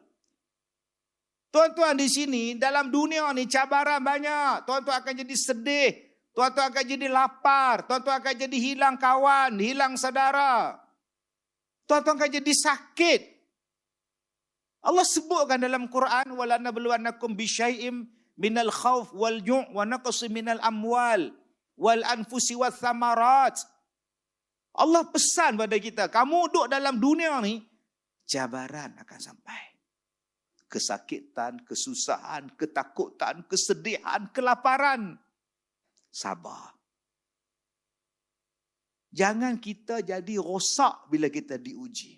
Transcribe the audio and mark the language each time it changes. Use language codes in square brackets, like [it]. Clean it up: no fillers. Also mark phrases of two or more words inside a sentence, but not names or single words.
[ms] Tuan-tuan di sini dalam dunia ni cabaran banyak. Tuan-tuan akan jadi sedih. Tuan-tuan akan jadi lapar. Tuan-tuan akan jadi hilang kawan, hilang saudara. Tuan-tuan akan jadi sakit. Allah sebutkan dalam Quran, [ar] ولنبلونكم بشيء من الخوف والجوع ونقص من الأموال والأنفس والثمرات. [ms] Allah pesan pada kita, kamu duduk dalam dunia ni, cabaran akan sampai. Kesakitan, kesusahan, ketakutan, kesedihan, kelaparan. Sabar. Jangan kita jadi rosak bila kita diuji.